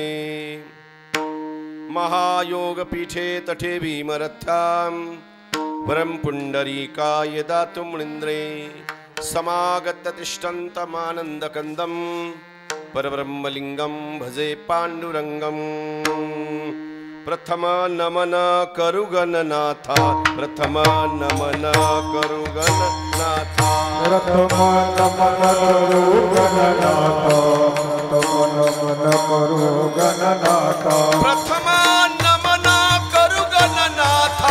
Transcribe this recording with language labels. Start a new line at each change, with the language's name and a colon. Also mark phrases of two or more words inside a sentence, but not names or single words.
Sanskrit: महायोगपीठे तटे भीमरथ्यां, वरं पुंडरीकाय दातुमुनीन्द्रे, समागततिष्ठन्तमानन्दकन्दं, परब्रह्मलिंगं भजे पांडुरंगं।
Marathi: प्रथम नमन करु गणनाथा, प्रथम नमन करु गणनाथा, प्रथम नमन करु गणनाथा, प्रथम नमन करु गणनाथा,